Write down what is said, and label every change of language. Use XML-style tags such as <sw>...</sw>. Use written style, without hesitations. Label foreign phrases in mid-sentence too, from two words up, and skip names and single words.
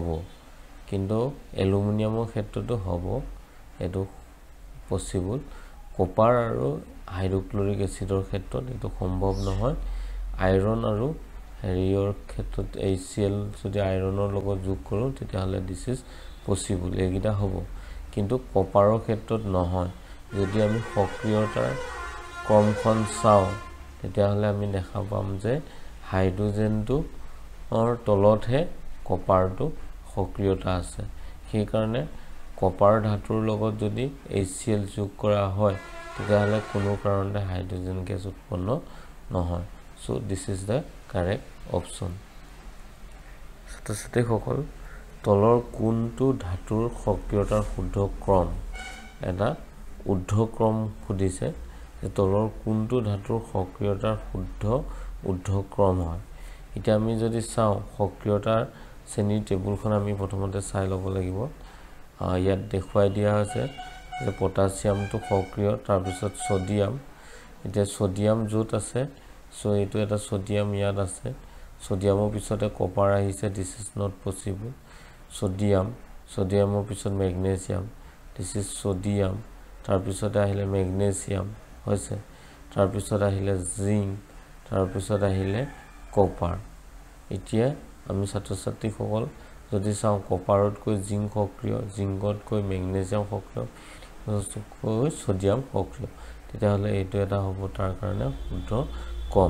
<as>কিন্তু এলুমিনিয়ামৰ ক্ষেত্ৰতো হ'ব, এটো পসিবল। কপাৰ আৰু হাইড্ৰোক্লোৰিক এসিডৰ ক্ষেত্ৰত এটো সম্ভৱ নহয়। আইৰন আৰু হেৰিয়ৰ ক্ষেত্ৰত HCl যদি আইৰনৰ লগত যোগ কৰোঁ তেতিয়া হলে</as> <en>this is possible,</en> <as>এইগিটা হ'ব। কিন্তু কপাৰৰ ক্ষেত্ৰত নহয়। যদি আমি সক্ৰিয়তাৰ ক্ৰমখন চাওঁ তেতিয়া হলে আমি দেখা পাম যে হাইড্ৰোজেনটো তলতহে কপাৰটো সক্ৰিয়তা আছে। সেই কাৰণে কপাৰ ধাতুৰ লগত যদি HCl যোগ কৰা হয় তেতিয়া হলে কোনো কাৰণতে হাইড্ৰোজেন গেছ উৎপন্ন নহয়।</as> <en>so this is the correct option.</en> <as>ছাত্ৰ-ছাত্ৰীসকল তলৰ কোনটো ধাতুৰ সক্ৰিয়তাৰ শুদ্ধ ক্ৰম? এটা ঊৰ্ধ্বক্ৰম সুধিছে যে তলৰ কোনটো ধাতুৰ সক্ৰিয়তাৰ শুদ্ধ ঊৰ্ধ্বক্ৰম হয়। এতিয়া আমি যদি চাওঁ সক্ৰিয়তাৰ শ্ৰেণীৰ টেবুলখন আমি প্ৰথমতে চাই ল'ব লাগিব। ইয়াত দেখুৱাই দিয়া হৈছে যে পটাছিয়ামটো সক্ৰিয়, তাৰ পিছত সোডিয়াম। এতিয়া সোডিয়াম য'ত আছে, সো এইটো এটা সোডিয়াম ইয়াত আছে। সোডিয়ামৰ পিছতে কপাৰ আহিছে,</as> <en>this is not possible.</en> <as>সোডিয়ামৰ পিছত মেগনেছিয়াম,</as> <en>this is sodium.</en> <as>তাৰ পিছতে আহিলে মেগনেছিয়াম হৈছে, তাৰ পিছত আহিলে জিংক, তাৰ পিছত আহিলে কপাৰ। এতিয়া আমি ছাত্ৰ-ছাত্ৰীসকল যদি চাওঁ কপাৰতকৈ জিংক সক্ৰিয়, জিংকতকৈ মেগনেছিয়াম সক্ৰিয়, সোডিয়াম সক্ৰিয়, তেতিয়া হলে এইটো এটা হ'ব তাৰ কাৰণে শুদ্ধ ক্ৰম।</as>